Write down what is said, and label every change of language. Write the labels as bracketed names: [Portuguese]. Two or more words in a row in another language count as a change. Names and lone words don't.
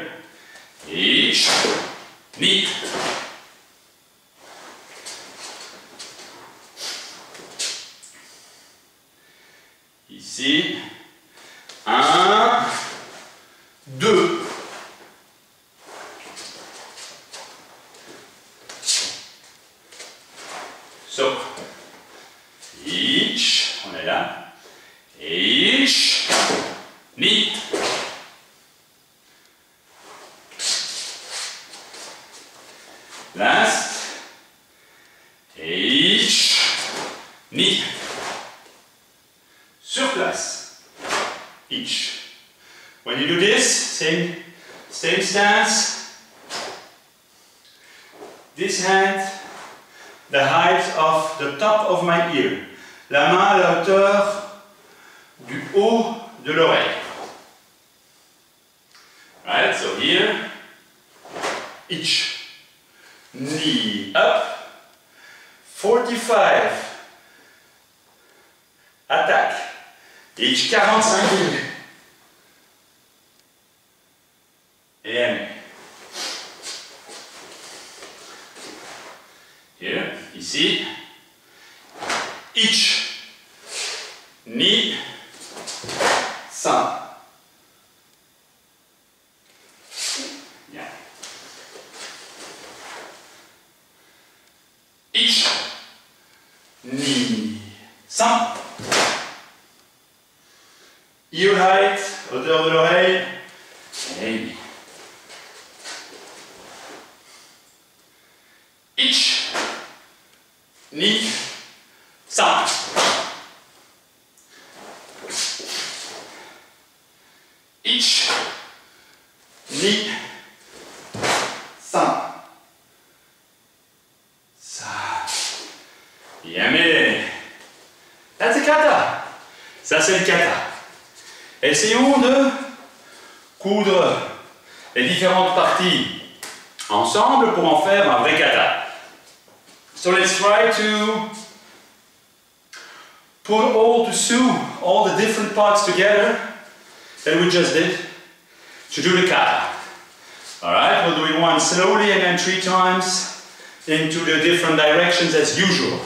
[Japanese] Ich, ni. [French] Ici. 1, 2. So, ich, on est là. [Japanese] Ich, ni. [English] Last. [Japanese] Ich, ni. [French] Sur place. Each. [English] When you do this, same stance. This hand, the height of the top of my ear. [French] La main à la hauteur du haut de l'oreille. [English] Right, so here, each. Knee up. 45. [French] Attaque. Each 45 degrés. Et aimez. [English] Here, ici. [Japanese] Ich, ni, san. [French] Bien. [Japanese] Ich, ni, san. [English] Ear height, [French] hauteur de l'oreille. [Japanese] Et ich, ni, san. Ich, ni, san. [French] Ça. Bien, mais [English] that's a kata. [French] Ça, c'est le kata. Essayons de coudre les différentes parties ensemble pour en faire un vrai kata. [English] So let's try to put all the different parts together that we just did to do the kata. Alright, we'll do it once slowly and then 3 times into the different directions as usual.